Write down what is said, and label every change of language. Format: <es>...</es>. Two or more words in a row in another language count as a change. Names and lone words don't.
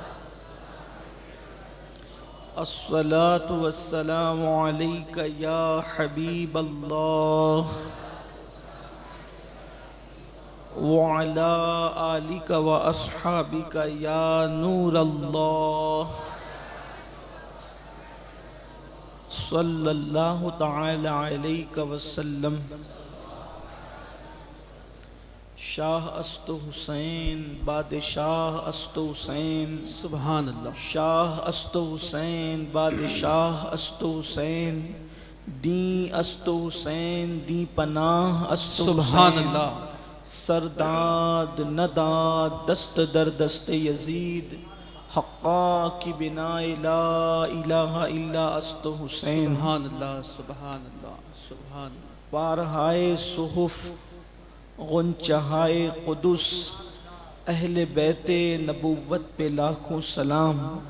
<ar>الصلاۃ والسلام علیک یا حبیب اللہ، وعلی آلک و اصحابک یا نور اللہ، صلی اللہ تعالی علیہ وسلم۔</ar> <fa>شاہ است حسین، بادشاہ است حسین،</fa> <ar>سبحان اللہ۔</ar> <fa>شاہ است حسین، بادشاہ است حسین، دین است حسین، دی پناہ است حسین،</fa> <ar>سبحان اللہ۔</ar> <fa>سرداد نداد دست در دست یزید، حقا کی بنا</fa> <ar>لا الہ الا</ar> <fa>است حسین۔</fa> <ar>سبحان اللہ، سبحان اللہ، سبحان اللہ۔</ar> <ur>پارہائے صحف غنچہائے قدس، اہل بیت نبوت پہ لاکھوں سلام۔</ur>